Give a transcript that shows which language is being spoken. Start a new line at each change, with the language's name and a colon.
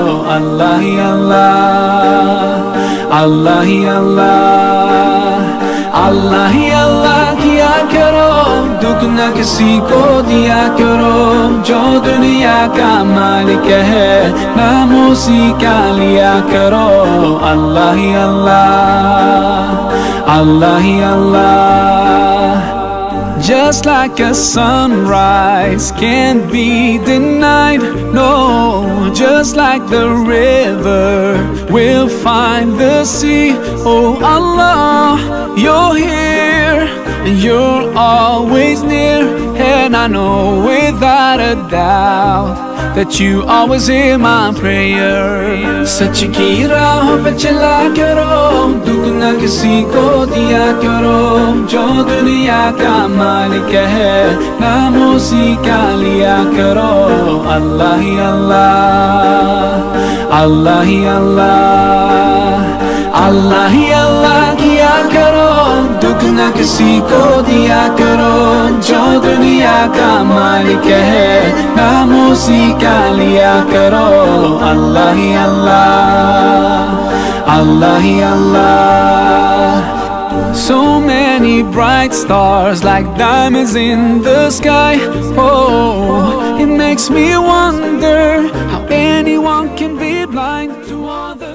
Hindi: अल्लाह ही अल्लाह, अल्लाह ही अल्लाह, अल्लाह ही अल्लाह किया करो, दुख न किसी को दिया करो। जो दुनिया का मालिक है नाम उसी का लिया करो। अल्लाह ही अल्लाह, अल्लाह ही अल्लाह।
English: Just like a sunrise can't be denied, no. Just like the river will find the sea. Oh Allah, you're here and you're always near. And I know without a doubt that you always hear my prayer.
Hindi: सच की राहों पे चला करो, दुख न किसी को दिया करो। जो दुनिया का मालिक है नाम उसी का लिया करो। अल्लाह ही अल्लाह, अल्लाह ही अल्लाह, अल्लाह ही अल्लाह किया करो, दुख न किसी को दिया करो। जो दुनिया का मालिक है नाम उसी का लिया करो। अल्लाह ही अल्लाह, अल्लाह ही अल्लाह।
English: So many bright stars like diamonds in the sky. Oh, it makes me wonder how anyone can be blind to all